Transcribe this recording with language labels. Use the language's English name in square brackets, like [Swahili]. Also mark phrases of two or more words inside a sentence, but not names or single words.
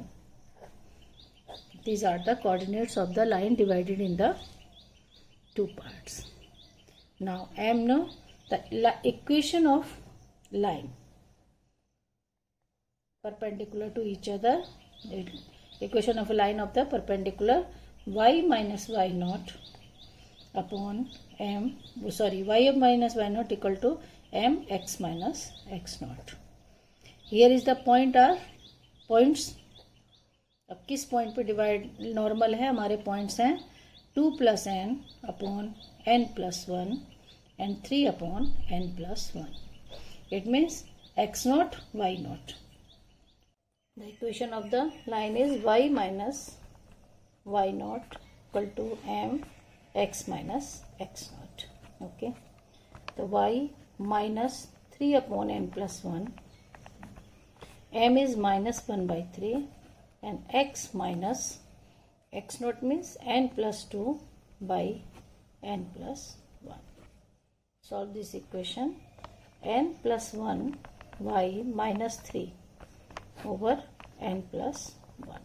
[English] These are the coordinates of the line divided in the two parts. Now m, no, the equation of line perpendicular to each other, the equation of a line of the perpendicular y minus y naught upon m, sorry, y minus y naught equal to m x minus x naught. Here is the point, are points. [Hindi] अब किस पॉइंट पे [English] divide normal [Hindi] है, हमारे पॉइंट्स हैं [English] 2 plus n upon n plus 1 and 3 upon n plus 1. it means x naught y naught. the equation of the line is y minus y naught equal to m x minus x naught. okay, तो y minus 3 upon n plus 1, m is minus 1 by 3 and x minus x naught means n plus 2 by n plus 1. Solve this equation. N plus 1 y minus 3 over n plus 1.